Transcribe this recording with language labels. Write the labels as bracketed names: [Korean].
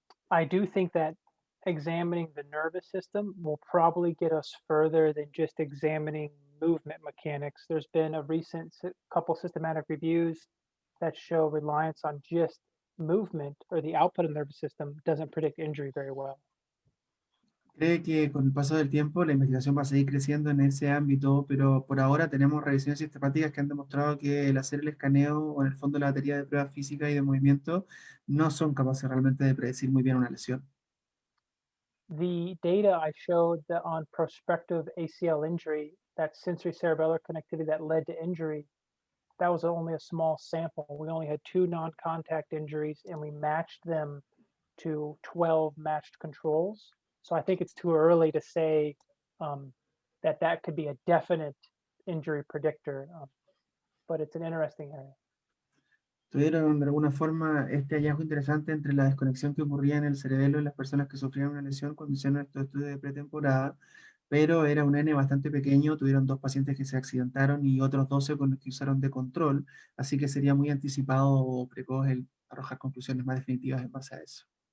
[English] I do think that examining the nervous system will probably get us further than just examining movement mechanics. There's been a recent couple systematic reviews that show reliance on just movement or the output of the nervous system doesn't predict injury very well. [Spanish] cree que con el paso del tiempo la investigación va a seguir creciendo en ese ámbito, pero por ahora tenemos revisiones sistemáticas que han demostrado que el hacer el escaneo o en el fondo la batería de pruebas físicas y de movimiento no son capaces realmente de predecir muy bien una lesión. [English] The data I showed that on prospective ACL injury, that sensory cerebellar connectivity that led to injury, that was only a small sample. We only had 2 non-contact injuries and we matched them to 12 matched controls. So I think it's too early to say that could be a definite injury predictor, but it's an interesting area. [Spanish] Tuvieron de alguna forma este hallazgo interesante entre la desconexión que ocurría en el cerebelo de las personas que sufrían una lesión cuando hicieron estos estudios de pretemporada, pero era un N bastante pequeño, tuvieron 2 pacientes que se accidentaron y otros 12 con los que usaron de control, así que sería muy anticipado o precoz el arrojar conclusiones más definitivas en base a eso.